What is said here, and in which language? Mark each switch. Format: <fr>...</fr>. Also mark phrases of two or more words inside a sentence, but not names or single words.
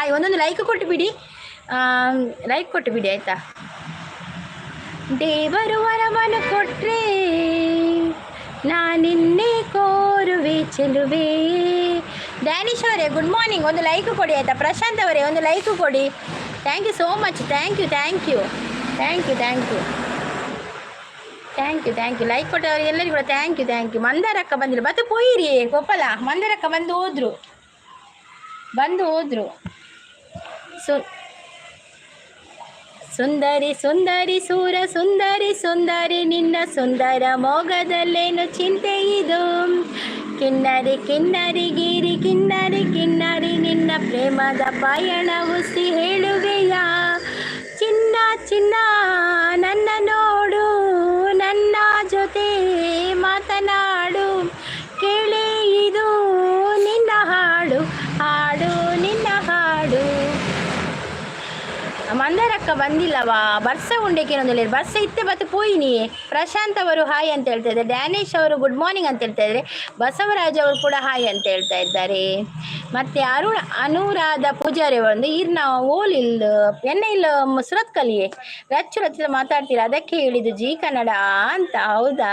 <kn>ಒಂದೊಂದು ಲೈಕ್ ಕೊಟ್ಟು ಬಿಡಿ. ಲೈಕ್ ಕೊಟ್ಟು ಬಿಡಿ ಆಯಿತಾ. ದೇವರು ವರವನ್ನು ಕೊಟ್ಟರೆ ನಾನಿನ್ನೇ ಕೋರುವೆ ಚೆಲುವೆ. ಡ್ಯಾನಿಶ್ ಅವರೇ</kn> <en>good morning,</en> <kn>ಒಂದು ಲೈಕ್ ಕೊಡಿ ಆಯಿತಾ. ಪ್ರಶಾಂತ್ ಅವರೇ ಒಂದು ಲೈಕ್ ಕೊಡಿ.</kn> <en>thank you so much. thank you thank you thank you thank you thank you thank you.</en> <kn>ಲೈಕ್ ಕೊಟ್ಟವ್ರಿಗೆ ಎಲ್ಲರಿಗೂ ಕೂಡ</kn> <en>thank you thank you.</en> <kn>ಮಂದಾರಕ್ಕ ಬಂದಿಲ್ಲ, ಮತ್ತೆ ಪೋಯಿರಿ ಗೋಪಾಲ. ಮಂದಾರಕ್ಕ ಬಂದು ಹೋದ್ರು. ಸುಂದರಿ ಸುಂದರಿ ಸೂರ ಸುಂದರಿ ಸುಂದರಿ ನಿನ್ನ ಸುಂದರ ಮೊಗದಲ್ಲೇನು ಚಿಂತೆ ಇದು. ಕಿನ್ನರಿ ಕಿನ್ನರಿ ಗಿರಿ ಕಿನ್ನರಿ ಕಿನ್ನರಿ ನಿನ್ನ ಪ್ರೇಮದ ಪಯಣ ಉಸಿ ಹೇಳುವೆಯಾ. ಚಿನ್ನ ಚಿನ್ನ ನನ್ನ ನೋಡು, ನನ್ನ ಜೊತೆ ಮಾತನಾಡು, ಕೇಳಿ ಇದು ನಿನ್ನ ಹಾಡು, ಹಾಡು ನಿನ್ನ ಹಾಡು. ಮಂದಾರಕ್ಕ ಬಂದಿಲ್ಲವಾ?</kn> <tcy>ಬರ್ಸ ಉಂಡೆಕೇನೊಂದಿಲ್ಲ, ಬರ್ಸ ಇತ್ತೆ ಬತ್ತು ಪೋಯಿನಿ.</tcy> <kn>ಪ್ರಶಾಂತ್ ಅವರು ಹಾಯ್ ಅಂತ ಹೇಳ್ತಾ ಇದ್ದಾರೆ. ಡ್ಯಾನಿಶ್ ಅವರು</kn> <en>good morning</en> <kn>ಅಂತ ಹೇಳ್ತಾ ಇದ್ದಾರೆ. ಬಸವರಾಜ್ ಅವರು ಕೂಡ ಹಾಯ್ ಅಂತ ಹೇಳ್ತಾ ಇದ್ದಾರೆ. ಮತ್ತು ಅನುರಾಧ ಪೂಜಾರಿ ಒಂದು</kn> <tcy>ಇರ್ನ ಓಲಿಲ್ ಎನ್ನ ಇಲ್ಲ ಸುರತ್ ಕಲಿಯೇ ರಚ್ಚು</tcy> <kn>ಮಾತಾಡ್ತೀರಾ, ಅದಕ್ಕೆ ಹೇಳಿದ್ದು ಜಿ ಕನ್ನಡ ಅಂತ. ಹೌದಾ?</kn>